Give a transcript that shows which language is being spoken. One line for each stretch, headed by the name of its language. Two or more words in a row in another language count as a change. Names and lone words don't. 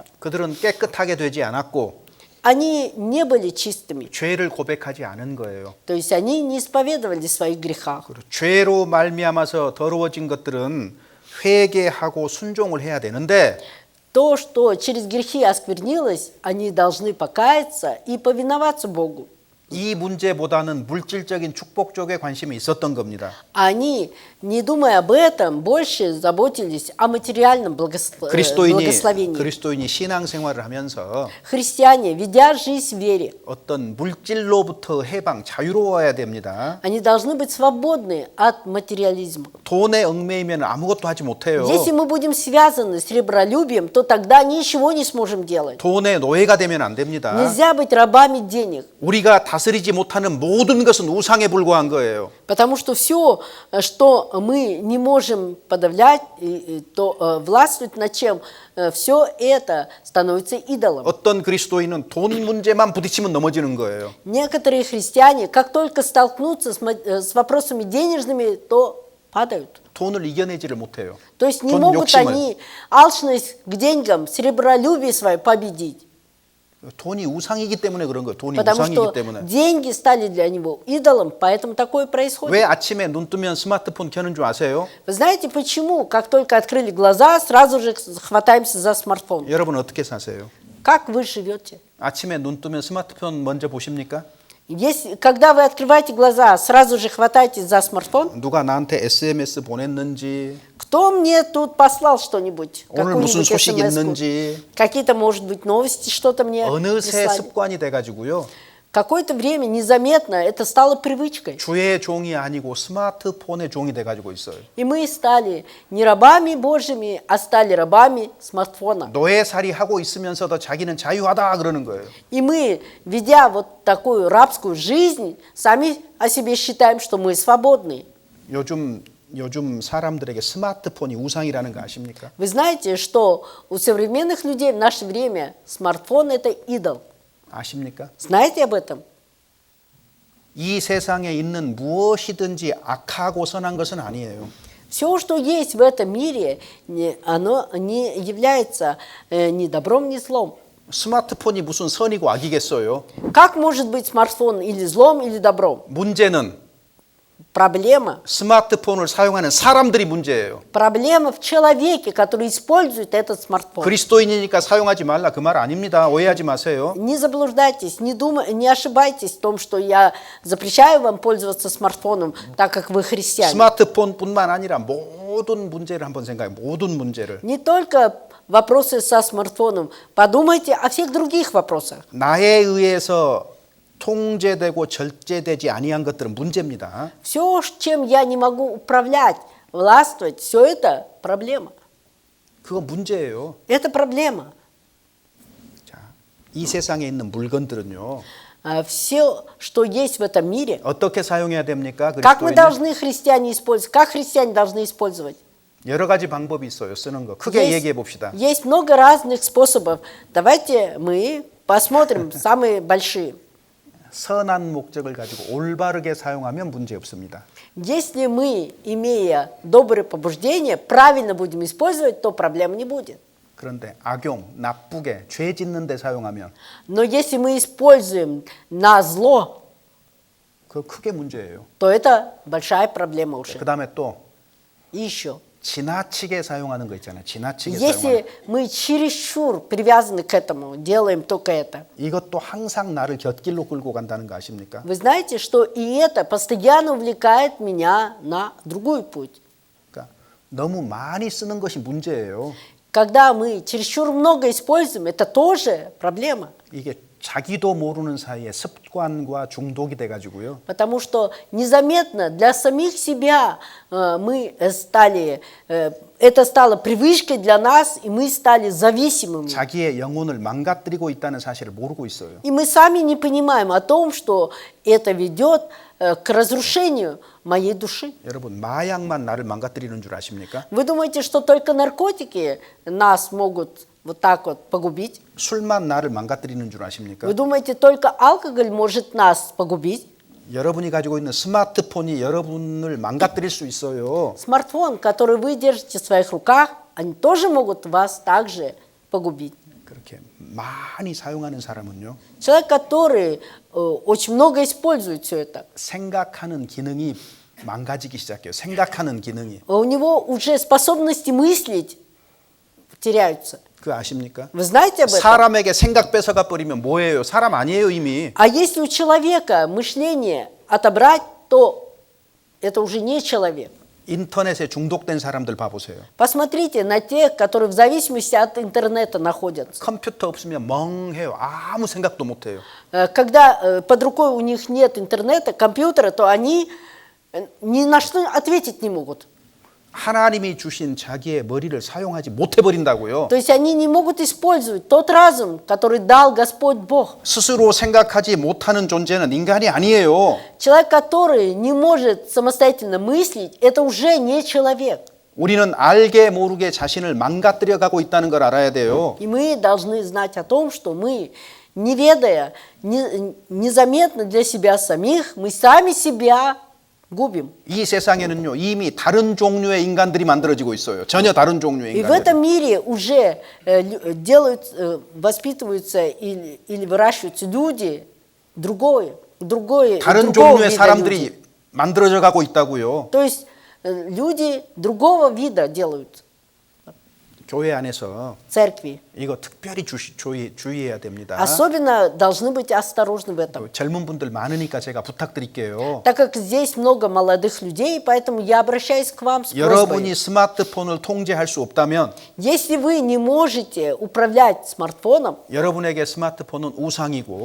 Korean: 그들은 깨끗하게 되지 않았고
Russian: Они не были чистыми,
Korean: 죄를 고백하지 않은 거예요.
Russian: то есть они не исповедовали своих грехах.
Korean: 그리고 죄로 말미암아서 더러워진 것들은 회개하고 순종을 해야 되는데
Russian: То, что через грехи осквернилось, они должны покаяться и повиноваться Богу.
Korean: 이 문제보다는 물질적인 축복 쪽에 관심이 있었던 겁니다.
Russian: Они, не думая об этом, больше заботились о материальном благословении.
Korean: 그리스도인이 신앙생활을 하면서
Russian: Христиане, ведя жизнь в вере,
Korean: 어떤 물질로부터 해방, 자유로워야 됩니다.
Russian: они должны быть свободны от материализма.
Korean: 돈에 얽매이면 아무것도 하지 못해요.
Russian: Если мы будем связаны с ребролюбием, то тогда ничего не сможем делать.
Korean: 돈의 노예가 되면 안 됩니다.
Russian: Нельзя быть рабами денег,
Korean: 우리가 다스리지 못하는 모든 것은 우상에 불과한 거예요.
Russian: потому что все, что мы не можем подавлять, то властвовать над чем, все это становится идолом.
Korean: 어떤 그리스도인은 돈 문제만 부딪히면 넘어지는 거예요.
Russian: Некоторые христиане, как только столкнутся с вопросами денежными, то падают.
Korean: 돈을 이겨내지를 못해요.
Russian: То есть не
Korean: 돈
Russian: могут
Korean: 욕심을.
Russian: они алчность к деньгам, сребролюбие свое победить.
Korean: 돈이 우상이기 때문에 그런 거예요. 돈이
Russian: Потому
Korean: 우상이기
Russian: что
Korean: 때문에.
Russian: деньги стали для него идолом, поэтому такое происходит.
Korean: 왜 아침에 눈 뜨면 스마트폰 켜는 줄 아세요?
Russian: Вы знаете почему? Как только открыли глаза, сразу же хватаемся за смартфон.
Korean: 여러분 어떻게 사세요?
Russian: Как вы живете?
Korean: 아침에 눈 뜨면 스마트폰 먼저 보십니까?
Russian: Когда вы открываете глаза, сразу же хватаетесь за смартфон.
Korean: 누가 나한테 SMS 보냈는지,
Russian: Кто мне тут послал что-нибудь?
Korean: 오늘 무슨
Russian: Какую-нибудь
Korean: 소식
Russian: SMS-ку?
Korean: 있는지
Russian: Какие-то, может быть, новости, что-то мне
Korean: 어느새
Russian: прислали.
Korean: 습관이 돼가지고요.
Russian: Какое-то время незаметно это стало привычкой.
Korean: 주의 종이 아니고 스마트폰의 종이 돼가지고 있어요.
Russian: И мы стали не рабами Божьими, а стали рабами смартфона.
Korean: 노예살이 하고 있으면서도 자기는 자유하다 그러는 거예요.
Russian: И мы, ведя вот такую рабскую жизнь, сами о себе считаем, что мы свободны.
Korean: 요즘 사람들에게 스마트폰이 우상이라는 거 아십니까?
Russian: Вы знаете, что у современных людей в наше время смартфон – это идол.
Korean: 아십니까?
Russian: Знаете об этом?
Korean: 이 세상에 있는 무엇이든지 악하고 선한 것은 아니에요.
Russian: Все, что есть в этом мире, оно не является ни добром, ни злом.
Korean: 스마트폰이 무슨 선이고 악이겠어요?
Russian: Как может быть смартфон или злом, или добром?
Korean: 문제는
Russian: Проблема.
Korean: 스마트폰을 사용하는 사람들이 문제예요.
Russian: Проблема в человеке, который использует этот смартфон.
Korean: 그리스도인이니까 사용하지 말라 그 말 아닙니다. 오해하지 마세요.
Russian: Не заблуждайтесь, не ошибайтесь в том, что я запрещаю вам пользоваться смартфоном, так как вы христиане.
Korean: 스마트폰뿐만 아니라 모든 문제를 한번 생각해. 모든 문제를.
Russian: Не только вопросы со смартфоном. Подумайте о всех других вопросах.
Korean: 나에 의해서 통제되고 절제되지 아니한 것들은 문제입니다.
Russian: Все, чем я не могу управлять, властвовать, все это проблема.
Korean: 그거 문제예요.
Russian: Это проблема.
Korean: 자, 이 세상에 있는 물건들은요.
Russian: Все, что есть в этом мире,
Korean: 어떻게 사용해야 됩니까?
Russian: как мы
Korean: 그리스도인은
Russian: должны христиане использовать, как христиане должны использовать.
Korean: 여러 가지 방법이 있어요. 쓰는 거. 크게 얘기해 봅시다.
Russian: Есть много разных способов. Давайте мы посмотрим самые большие.
Korean: 선한 목적을 가지고 올바르게 사용하면 문제 없습니다.
Russian: Если мы, имея добрые побуждения, правильно будем использовать, то проблем не будет.
Korean: 그런데 악용, 나쁘게, 죄 짓는 데 사용하면
Russian: Но если мы используем на зло,
Korean: 그거 크게 문제예요.
Russian: то это большая проблема уже.
Korean: 그 다음에 또
Russian: И еще.
Korean: 지나치게 사용하는 거 있잖아요. 지나치게 사용하는
Russian: Если мы чересчур привязаны к этому, делаем только это.
Korean: 이것도 항상 나를 곁길로 끌고 간다는 거 아십니까?
Russian: Вы знаете, что и это постоянно увлекает меня на другой путь.
Korean: 그러니까 너무 많이 쓰는 것이 문제예요.
Russian: Когда мы чересчур много используем, это тоже проблема.
Korean: 이게 자기도 모르는 사이에 습관과 중독이 돼가지고요.
Russian: Потому что незаметно для самих себя мы стали, это стало привычкой для нас, и мы стали зависимыми.
Korean: 자기의 영혼을 망가뜨리고 있다는 사실을 모르고 있어요.
Russian: И мы сами не понимаем о том, что это ведет к разрушению моей души.
Korean: 여러분 마약만 나를 망가뜨리는 줄 아십니까?
Russian: Вы думаете, что только наркотики нас могут вот так вот погубить?
Korean: 술만 나를 망가뜨리는 줄 아십니까?
Russian: Вы думаете, только алкоголь может нас погубить?
Korean: 여러분이 가지고 있는 스마트폰이 여러분을 망가뜨릴 수 있어요.
Russian: Смартфон, который вы держите в своих руках, они тоже могут вас также погубить.
Korean: 그렇게 많이 사용하는 사람은요.
Russian: Человек, который очень много использует все это,
Korean: 생각하는 기능이 망가지기 시작해요. 생각하는 기능이.
Russian: у него уже способности мыслить теряются.
Korean: 그거 아십니까?
Russian: Вы знаете об этом?
Korean: 사람에게 생각 뺏어가 버리면 뭐예요? 사람 아니에요 이미.
Russian: А если у человека мышление отобрать, то это уже не человек.
Korean: 인터넷에 중독된 사람들 봐보세요.
Russian: Посмотрите на тех, которые в зависимости от интернета находятся.
Korean: 컴퓨터 없으면 멍해요. 아무 생각도 못해요.
Russian: Когда под рукой у них нет интернета, компьютера, то они ни на что ответить не могут.
Korean: 하나님이 주신 자기의 머리를 사용하지 못해 버린다고요.
Russian: То есть они не могут использовать тот разум, который дал Господь Бог.
Korean: 스스로 생각하지 못하는 존재는 인간이 아니에요.
Russian: Человек, который не может самостоятельно мыслить, это уже не человек.
Korean: 우리는 알게 모르게 자신을 망가뜨려 가고 있다는 걸 알아야 돼요.
Russian: И мы должны знать о том, что мы, не ведая, незаметно для себя самих, мы сами себя губим.
Korean: 이 세상에는요 이미 다른 종류의 인간들이 만들어지고 있어요. 전혀 다른 종류의
Russian: И в
Korean: 인간들.
Russian: этом мире уже воспитываются или выращиваются люди другое
Korean: 다른
Russian: другого
Korean: 종류의
Russian: вида
Korean: 사람들이
Russian: люди.
Korean: 만들어져 가고 있다고요.
Russian: То есть люди другого вида делают
Korean: 교회 안에서
Russian: в церкви.
Korean: 이거 특별히 주의해야 됩니다.
Russian: Особенно должны быть осторожны в этом.
Korean: 젊은 분들 많으니까 제가 부탁드릴게요.
Russian: Так как здесь много молодых людей, поэтому я обращаюсь к вам с
Korean: 여러분이
Russian: просьбой.
Korean: 스마트폰을 통제할 수 없다면
Russian: Если вы не можете управлять смартфоном,
Korean: 여러분에게 스마트폰은 우상이고